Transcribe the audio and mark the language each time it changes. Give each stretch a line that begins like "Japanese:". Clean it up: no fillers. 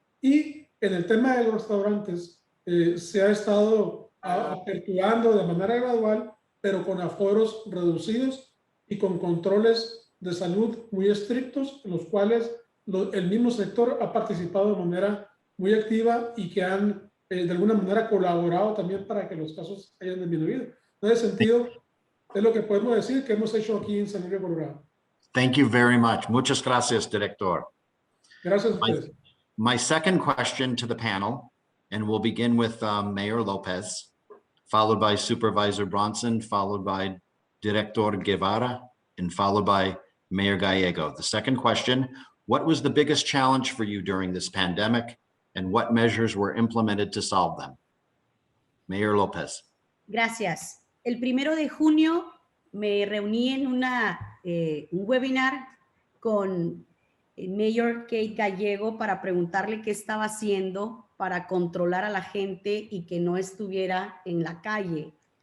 Spanish: Y en el tema de los restaurantes se ha estado aperturando de manera gradual, pero con aforos reducidos y con controles de salud muy estrictos, en los cuales el mismo sector ha participado de manera muy activa y que han de alguna manera colaborado también para que los casos hayan disminuido. En ese sentido, es lo que podemos decir que hemos hecho aquí en San Luis, Colorado.
English: Thank you very much.
Spanish: Muchas gracias, Director. Gracias a ustedes.
English: My second question to the panel, and we'll begin with Mayor Lopez, followed by Supervisor Bronson, followed by Director Guevara, and followed by Mayor Gallego. The second question, what was the biggest challenge for you during this pandemic, and what measures were implemented to solve them? Mayor Lopez.
Spanish: Gracias. El 1 de junio me reuní en un webinar con el Mayor Kate Gallego para preguntarle qué estaba haciendo para controlar a la gente y que no estuviera en la calle.